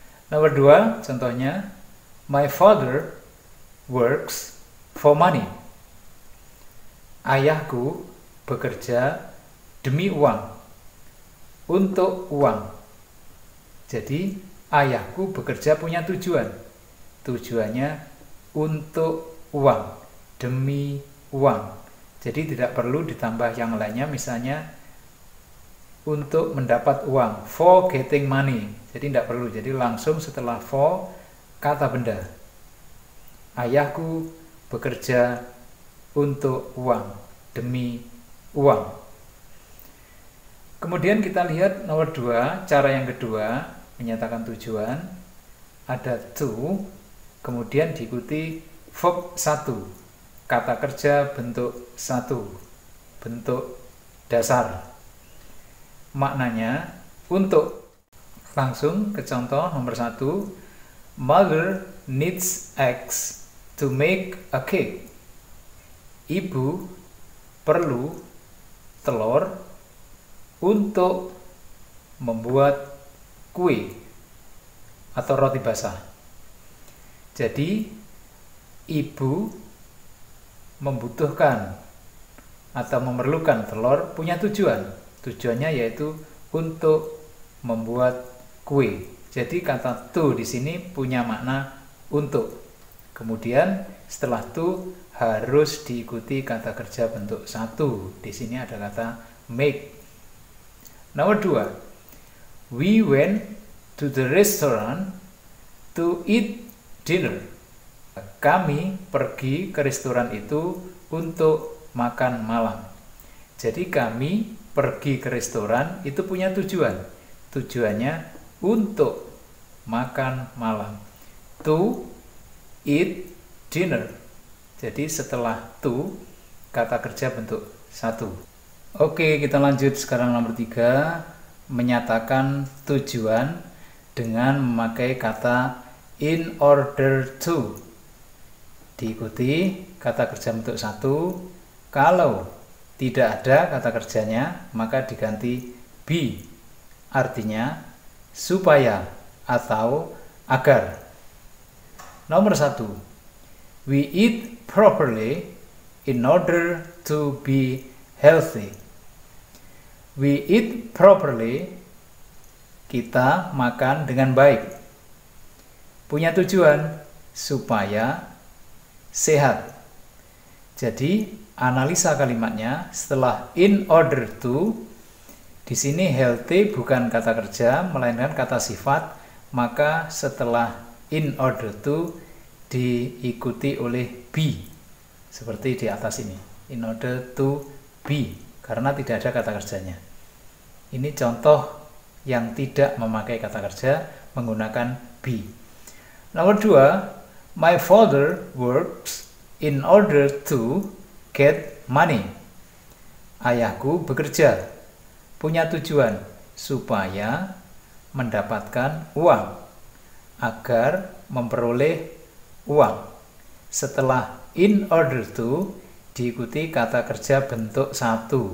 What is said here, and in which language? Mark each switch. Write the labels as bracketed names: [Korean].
[Indonesian] Nomor 2, contohnya, [English] my father works for money. [Indonesian] Ayahku bekerja demi uang, untuk uang. Jadi ayahku bekerja punya tujuan. Tujuannya untuk uang, demi uang. Jadi tidak perlu ditambah yang lainnya, misalnya untuk mendapat uang, [English] for getting money. [Indonesian] Jadi tidak perlu, jadi langsung setelah for kata benda. Ayahku bekerja untuk uang, demi uang. Kemudian kita lihat nomor 2, cara yang kedua menyatakan tujuan. Ada to, kemudian diikuti verb 1, kata kerja bentuk 1, bentuk dasar. Maknanya untuk. Langsung ke contoh nomor 1, [English] mother needs eggs to make a cake. [Indonesian] Ibu perlu telur untuk membuat kue atau roti basah. Jadi ibu membutuhkan atau memerlukan telur punya tujuan. Tujuannya yaitu untuk membuat kue. Jadi kata to di sini punya makna untuk. Kemudian setelah to harus diikuti kata kerja bentuk 1. Di sini ada kata make. Nomor 2, [English] we went to the restaurant to eat dinner. [Indonesian] Kami pergi ke restoran itu untuk makan malam. Jadi kami pergi ke restoran itu punya tujuan. Tujuannya untuk makan malam. [English] To eat dinner. [Indonesian] Jadi setelah to kata kerja bentuk 1. Oke, kita lanjut sekarang nomor 3, menyatakan tujuan dengan memakai kata in order to. Diikuti kata kerja bentuk 1. Kalau tidak ada kata kerjanya, maka diganti be. Artinya supaya atau agar. Nomor 1. [English] We eat properly in order to be healthy. We eat properly, [Indonesian] kita makan dengan baik. Punya tujuan supaya sehat. Jadi analisa kalimatnya setelah in order to, di sini healthy bukan kata kerja melainkan kata sifat, maka setelah in order to diikuti oleh be seperti di atas ini, in order to be, karena tidak ada kata kerjanya. Ini contoh yang tidak memakai kata kerja menggunakan be. Nomor 2, [English] my father works in order to get money. [Indonesian] Ayahku bekerja, punya tujuan supaya mendapatkan uang, agar memperoleh uang. Setelah in order to diikuti kata kerja bentuk 1.